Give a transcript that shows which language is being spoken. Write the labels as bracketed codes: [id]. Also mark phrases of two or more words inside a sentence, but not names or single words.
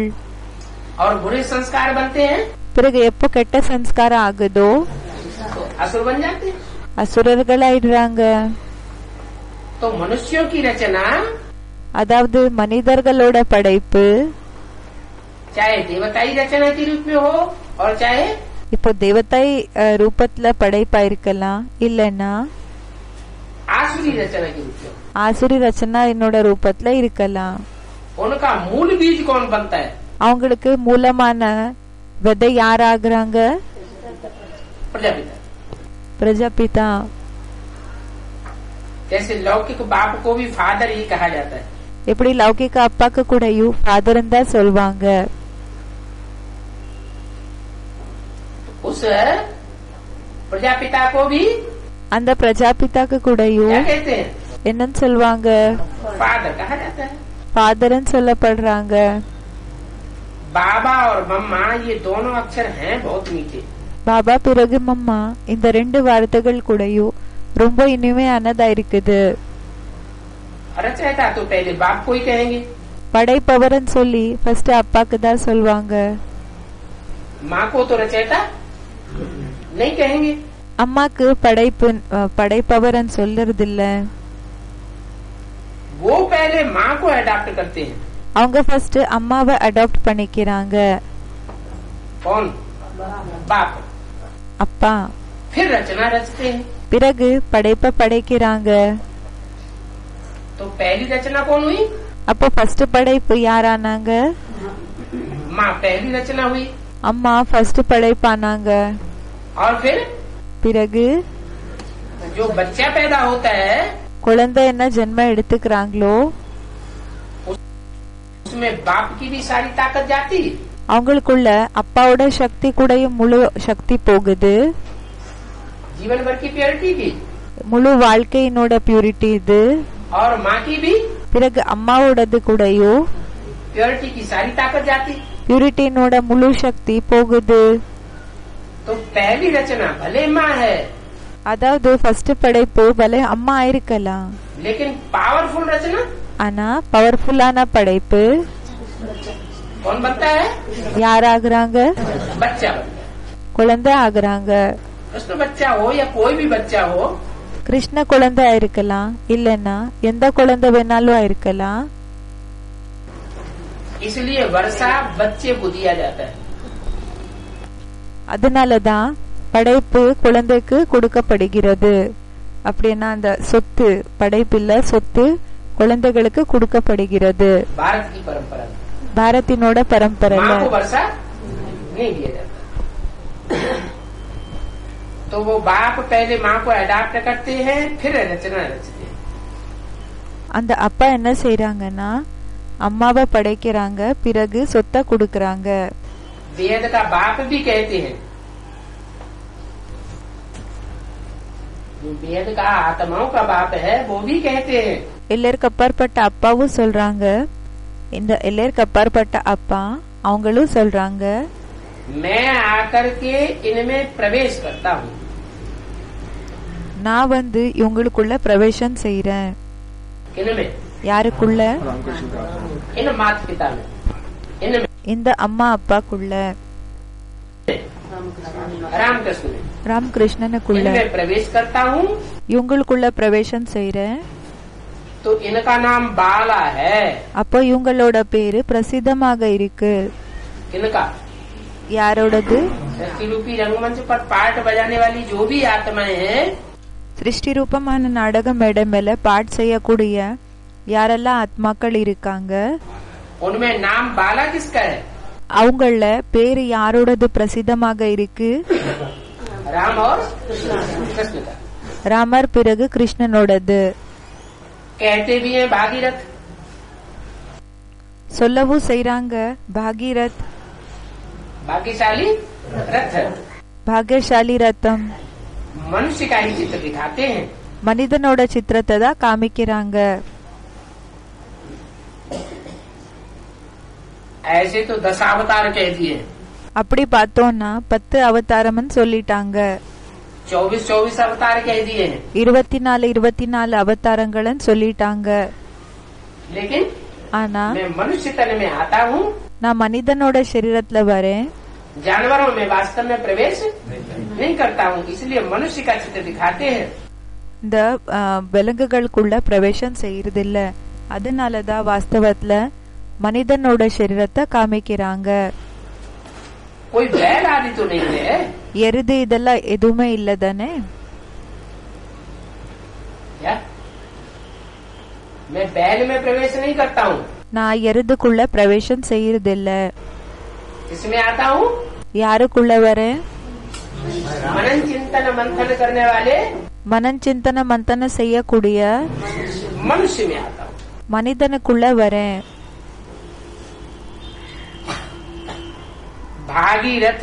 [hi] और बुरे संस्कार बनते हैं [ta] பிறகு எப்போ கெட்ட சம்ஸ்காரம் ஆகுதோ [hi] तो असुर बन जाते हैं। [ta] அசுரர்களாயிடுறாங்க। [hi] तो मनुष्यों की रचना [ta] அதாவது மனிதர்களோட படைப்பு [hi] चाहे देवताई रचना के रूप में हो और चाहे [ta] இப்போ தேவதாய் ரூபத்துல படைப்பா இருக்கலாம், இல்லன்னா [hi] आसुरी रचना के रूप में हो। आसुरी रचना [ta] என்னோட ரூபத்துல இருக்கலாம்। [hi] उनका मूल बीज कौन बनता है? [ta] அவங்களுக்கு மூலமான விதை யார் ஆகுறாங்க? [hi] प्रजापिता। [ta] பிரஜாபிதா। [hi] जैसे लौकिक बाप को भी फादर ही कहा जाता है। [ta] எப்படி லௌகிக அப்பாக்கு கூடயும் ஃபாதர் தான் சொல்வாங்க। [hi] उस प्रजापिता को भी [ta] அந்த பிரஜாபிதாக்கு [hi] क्या [ta] கூடயும் [hi] कहते हैं? [ta] என்னன்னு சொல்வாங்க? [hi] फादर कहा जाता है। [ta] ஃபாதர்னு சொல்லப்படுறாங்க। [hi] बाबा और मम्मा ये दोनों अक्षर हैं बहुत मीठे। [ta] பாபா பிறகு மம்மா இந்த ரெண்டு வார்த்தைகள் கூடயும் ரொம்ப இனிமையானதா இருக்குது। [hi] रचयिता तो पहले बाप को ही कहेंगे। [ta] படைப்பவர்னு சொல்லி ஃபர்ஸ்ட் அப்பாக்கு தான் சொல்வாங்க। [hi] माँ को तो रचयिता नहीं कहेंगे। [ta] அம்மாக்கு படைப்பவர்னு சொல்றது இல்ல। [hi] वो पहले माँ को अडॉप्ट करते हैं। [ta] அவங்க ஃபர்ஸ்ட் அம்மாவை அடாப்ட் பண்ணிக்கிறாங்க। [hi] कौन? बाप। [ta] அப்பா। [hi] फिर रचना रचते हैं। [ta] பிறகு படைப்ப படைக்கிறாங்க। [hi] तो पहली रचना कौन हुई? [ta] அப்போ ஃபர்ஸ்ட் படைப்பு யாரானாங்க? [hi] माँ पहली रचना हुई। [ta] அம்மா ஃபர்ஸ்ட் படைப்பானாங்க। [hi] और फिर [ta] பிறகு [hi] जो बच्चा पैदा होता है [ta] குழந்தை என்ன ஜென்மம் எடுத்துக்கிறாங்களோ [hi] उसमें बाप की भी सारी ताकत जाती। [ta] அவங்களுக்குள்ள அப்பாவோட சக்தி கூடயும் முழு சக்தி போகுது। [hi] जीवन भर की प्योरिटी की [ta] முழு வாழ்க்கையினோட பியூரிட்டி இது। [hi] और माँ की भी [ta] பிறகு அம்மாவோடது கூடயும் [hi] प्योरिटी की सारी ताकत जाती। [ta] பியூரிட்டினோட முழு சக்தி போகுது। [hi] तो पहली रचना भले माँ है [ta] அதாவது ஃபர்ஸ்ட் படைப்பு பலே அம்மா ஆயிருக்கலாம், [hi] लेकिन पावरफुल रचना [ta] ஆனா பவர்ஃபுல்லான படைப்பு [hi] कौन बनता है? [ta] யார் ஆகுறாங்க? [hi] बच्चा बनता है। [ta] குழந்தை ஆகுறாங்க। [hi] कृष्ण बच्चा हो या कोई भी बच्चा हो, [ta] கிருஷ்ண குழந்தை ஆயிருக்கலாம், இல்லன்னா எந்த குழந்தை வேணாலும் ஆயிருக்கலாம்। [hi] इसलिए वर्षा बच्चे को दिया जाता है। [ta] அதனாலதான் படைப்பு குழந்தைக்கு கொடுக்கப்படுகிறது। அப்படின்னா அந்த சொத்து படைப்பில்ல, சொத்து குழந்தைகளுக்கு கொடுக்கப்படுகிறது। [hi] भारत की परंपरा में [ta] பாரத்தினோட பரம்பரையில [hi] माँ को वर्षा नहीं दिया जाता। तो वो बाप पहले माँ को अडॉप्ट करते हैं, फिर रचना रचते हैं। [ta] அந்த அப்பா என்ன செய்யறாங்கன்னா அம்மாவை படைக்கிறாங்க, பிறகு சொத்தை கொடுக்கறாங்க। [hi] वेद का बाप भी कहते हैं। जो वेद का आत्माओं का बाप है वो भी कहते हैं। [ta] எல்லாருக்கு அப்பாற்பட்ட அப்பாவும் சொல்றாங்க। இந்த எல்லாருக்கு அப்பாற்பட்ட அப்பா அவங்களும் சொல்றாங்க, [hi] मैं आकर के इनमें प्रवेश करता हूँ। [ta] நான் வந்து இவங்களுக்குள்ள பிரவேசம் செய்யறேன்। [hi] इनमें [ta] யாருக்குள்ள? [hi] इन माता पिता में, इनमें [ta] இந்த அம்மா அப்பாக்குள்ள, [hi] रामकृष्ण में, [ta] ராமகிருஷ்ணனுக்குள்ள [hi] इनमें प्रवेश करता हूँ। [ta] இவங்களுக்குள்ள பிரவேசம் செய்யறேன்। [hi] तो इनका नाम बाला है। [ta] அப்போ இவங்களோட பேரு பிரசித்தமாக இருக்கு। [hi] इनका [ta] யாரோடது? [hi] सृष्टि रूपी रंगमंच पर पार्ट बजाने वाली जो भी आत्माएं हैं [ta] சிருஷ்டி ரூபமான நாடக மேடை மேல பாட் செய்யக்கூடிய யாரெல்லாம் ஆத்மாக்கள் இருக்காங்க, [hi] उनमें नाम बाला किसका है? [ta] அவங்கள பேரு யாரோடது பிரசித்தமாக இருக்கு? [hi] राम और कृष्ण का। [ta] ராமர் பிறகு கிருஷ்ணனோடது. [hi] कहते भी हैं भागीरथ, [ta] சொல்லவும் செய்றாங்க பாகீரத், [hi] भाग्यशाली रथ। [ta] பாகியசாலி ரத்தம். [hi] मनुष्य का ही चित्र दिखाते हैं। [ta] மனிதனோட சித்திரத்தை தான் காமிக்கிறாங்க. [hi] ऐसे तो 10 अवतार कह दिए, [ta] அப்படி பார்த்தோம்னா 10 அவதாரம்னு சொல்லிட்டாங்க. [hi] 24 अवतार कह दिए हैं। [ta] 24 அவதாரங்கள்னு சொல்லிட்டாங்க. [hi] लेकिन [ta] ஆனா [hi] मैं मनुष्य तन में आता हूँ, [ta] நான் மனிதனோட சரீரத்துல வரேன், [hi] जानवरों में वास्तव में प्रवेश नहीं करता हूँ, इसलिए मनुष्य का चित्र दिखाते हैं। [ta] இந்த விலங்குகளுக்குள்ள பிரவேசம் செய்யறதில்ல, அதனாலதான் வாஸ்தவத்துல மனிதனோட சரீரத்தை காமிக்கிறாங்க. [hi] कोई बैल आदि तो नहीं है। [ta] எருது இதெல்லாம் எதுவுமே இல்ல தானே? [hi] क्या? मैं बैल में प्रवेश नहीं करता हूँ। [ta] நான் எருதுக்குள்ள பிரவேசம் செய்யறதில்ல. [hi] इसमें आता हूँ [ta] யாருக்குள்ள வரேன்? [hi] मनन चिंतन मंथन करने वाले मनन चिंतन मंथन [ta] செய்யக்கூடிய [hi] मनुष्य में आता हूँ। [ta] மனிதனுக்குள்ள வரேன். [hi] भागीरथ